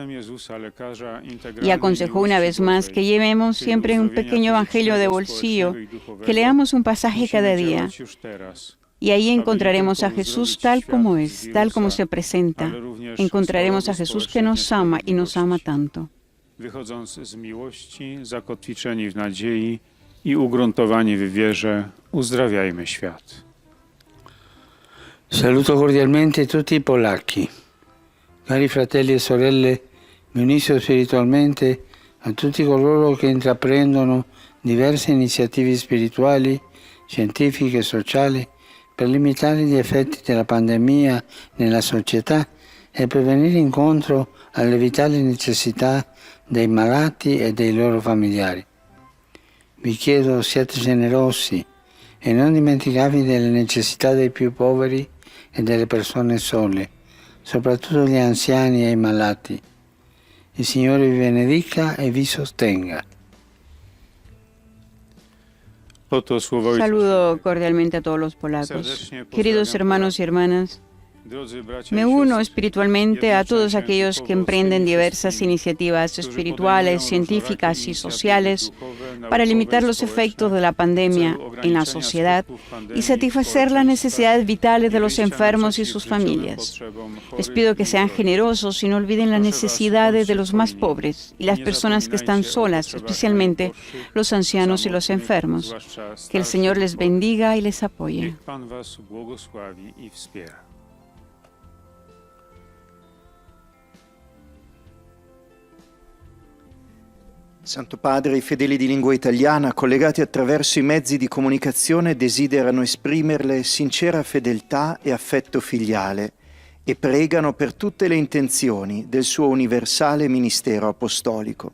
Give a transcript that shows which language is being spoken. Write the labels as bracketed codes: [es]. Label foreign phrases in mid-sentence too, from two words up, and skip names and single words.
[es] Y aconsejó una vez más que llevemos siempre un pequeño evangelio de bolsillo, que leamos un pasaje cada día. Y ahí encontraremos a Jesús tal como es, tal como se presenta. Encontraremos a Jesús que nos ama y nos ama tanto. [pl] Wychodząc z miłości, zakotwiczeni w nadziei i ugruntowani w wierze, uzdrawiajmy świat. [it] Saluto cordialmente tutti i polacchi. Cari fratelli e sorelle, mi unisco spiritualmente a tutti coloro che intraprendono diverse iniziative spirituali, scientifiche e sociali per limitare gli effetti della pandemia nella società e per venire incontro alle vitali necessità dei malati e dei loro familiari. Vi chiedo, siate generosi e non dimenticatevi delle necessità dei più poveri e delle persone sole, soprattutto gli anziani e i malati. Il Signore vi benedica e vi sostenga. [pl] Oto słowa Ojca [es] Saludo cordialmente a todos los polacos. Queridos hermanos y hermanas, [pl] Drodzy bracia [es] me [pl] i [es] uno [pl] siostry, [es] espiritualmente a todos [pl] jednoczę się [es] aquellos que [pl] duchowo [es] emprenden [pl] z tymi [es] diversas [pl] wszystkimi, [es] iniciativas [pl] którzy [es] espirituales, [pl] podejmują [es] científicas [pl] różnorakie [es] y [pl] inicjatywy [es] sociales [pl] duchowe, [es] para [pl] naukowe [es] limitar [pl] i [es] los [pl] społeczne [es] efectos de la [pl] w [es] pandemia [pl] celu [es] en la [pl] ograniczenia [es] sociedad [pl] skutków [es] y [pl] pandemii w [es] satisfacer las [pl] społeczeństwach [es] necesidades vitales de [pl] i [es] los [pl] wyjścia [es] enfermos y [pl] naprzeciw [es] sus [pl] życiowym [es] familias. [pl] potrzebom chorych [es] Les pido que [pl] i [es] sean [pl] urodzeń. [es] generosos y no olviden las [pl] Proszę was, [es] necesidades de [pl] bądźcie [es] los más [pl] hojni. [es] pobres y las [pl] Nie [es] personas que están [pl] zapominajcie o [es] solas, [pl] potrzebach [es] especialmente [pl] najuboższych, [es] los ancianos y los [pl] samotnych, [es] enfermos. [pl] zwłaszcza [es] Que el [pl] starszych [es] Señor [pl] i [es] les [pl] chorych. [es] bendiga y les apoye. [pl] Niech Pan was błogosławi i wspiera. [it] Santo Padre, i fedeli di lingua italiana, collegati attraverso i mezzi di comunicazione, desiderano esprimerle sincera fedeltà e affetto filiale e pregano per tutte le intenzioni del suo universale ministero apostolico.